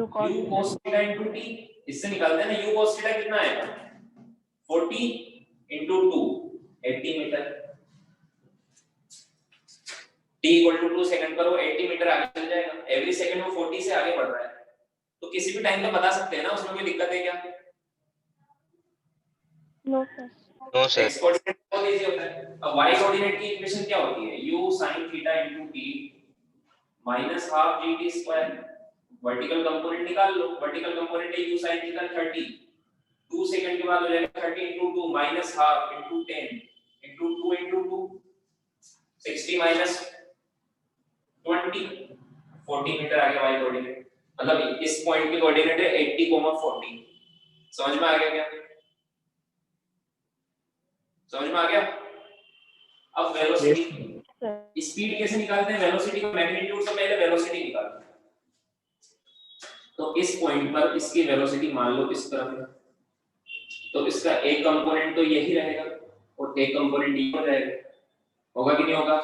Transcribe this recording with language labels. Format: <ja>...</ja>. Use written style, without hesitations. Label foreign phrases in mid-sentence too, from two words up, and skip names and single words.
<en>u cos theta into t,</en> <hi>इससे निकालते हैं ना</hi> <en>u cos theta</en> <hi>कितना आएगा 40 into 2 80 मीटर,</hi> <en>t equal to 2 second</en> <hi>पर वो 80 मीटर आगे चल जाएगा,</hi> <en>every second</en> <hi>वो 40 से आगे बढ़ रहा है, तो किसी भी टाइम पे बता सकते हैं ना, उसमें कोई दिक्कत है क्या?</hi> <en>No, sir. No sir. x coordinate</en> <hi>बहुत इजी होता है। अब</hi> <en>y coordinate</en> <hi>की इक्वेशन क्या होती है,</hi> <en>u sin theta into t minus half gt square, vertical component</en> <hi>निकाल लो,</hi> <en>vertical component</en> <hi>है</hi> <en>u sin theta 30,</en> <hi>2 सेकंड के बाद हो जाएगा</hi> <en>30 into 2 minus half into 10 into 2 into 2 60 minus 20 40 meter</en> <hi>आगे</hi> <en>y coordinate,</en> <hi>मतलब इस पॉइंट की कोऑर्डिनेट है 80, 40। समझ में आ गया क्या? समझ में आ गया? अब</hi> <en>velocity speed</en> <hi>कैसे निकालते हैं, वेलोसिटी का मैग्नीट्यूड से पहले वेलोसिटी निकालते हैं, तो इस पॉइंट पर इसकी वेलोसिटी मान लो इस तरफ है, तो इसका एक कंपोनेंट तो यही रहेगा और एक कंपोनेंट ये हो जाएगा, होगा कि नहीं होगा?</hi>